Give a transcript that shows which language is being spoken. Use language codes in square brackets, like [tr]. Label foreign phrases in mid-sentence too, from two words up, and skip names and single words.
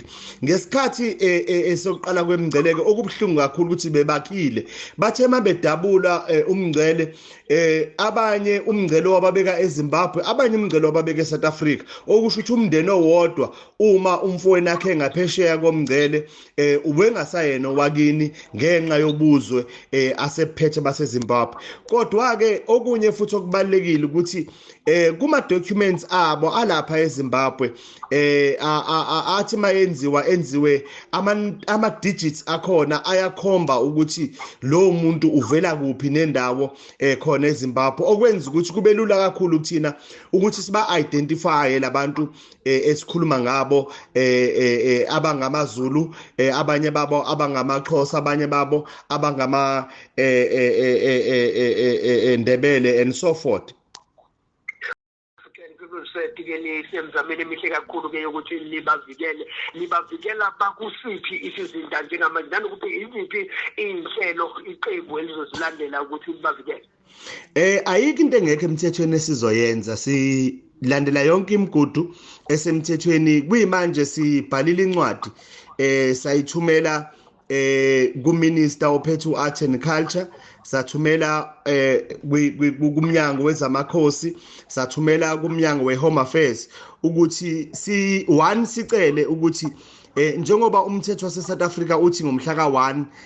[zu] Ngesikhathi esokuqala kwemngceleke okubhlungu kakhulu ukuthi bebakhile bathe mabedabula umngcele abanye umngcele wababeka eZimbabwe abanye umngcele wababeka eSouth Africa okusho ukuthi umndeni owodwa uma umfowenu akhe ngaphesheya komngcele ubengasayena wakini ngenxa yobuzwe asephethe baseZimbabwe. Kodwa ke okunye futhi okubalekile ukuthi kuma documents abo alapha eZimbabwe athi enziwe ama digits akhona ayakhomba ukuthi lo muntu uvela kuphi nendawo khona eZimbabwe okwenza ukuthi kube lula kakhulu ukuthina ukuthi siba identify labantu esikhuluma ngabo abangamaZulu abanye babo abangamaXhosa abanye babo abangama Ndebele [en] and so forth. [zu] Setikeni semzameni emihle kakhulu ke ukuthi libavikela bakusiphi isizinda njengamanje nanokuthi iziphi inhlelo iqembu elizozilandela ukuthi libavikele. Ayikho into engekho emthethweni esizoyenza silandela yonke imigudu esemthethweni kuyimanje sibhalile incwadi sayithumela kuMinister ophethe uArt and Culture sathumela kumnyango wezamakhosi sathumela kumnyango weHome Affairs ukuthi sicele ukuthi njengoba umthetho waseSouth Africa uthi ngomhla ka1